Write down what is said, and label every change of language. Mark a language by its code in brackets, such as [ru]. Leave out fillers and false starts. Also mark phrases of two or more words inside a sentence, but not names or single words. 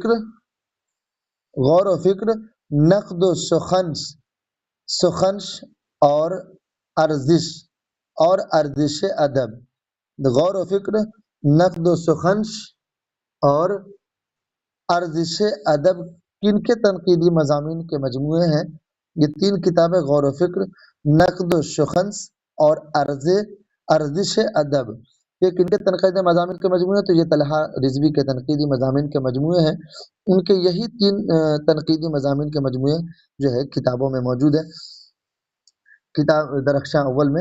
[ur] فکر، نقد و سخنش اور ارزش ادب۔ غور و فکر، نقد و سخنش اور ارزش ادب کن کے تنقیدی مضامین کے مجموعے ہیں؟ یہ تین کتابیں غور و فکر، نقد و سخنش اور ارزش ادب، یہ کن کے تنقیدی مضامین کے مجموعے ہیں؟ تو یہ طلحہ رضوی کے تنقیدی مضامین کے مجموعے ہیں۔ ان کے یہی تین تنقیدی مضامین کے مجموعے جو ہے کتابوں میں موجود ہے، کتاب درخشاں اول میں۔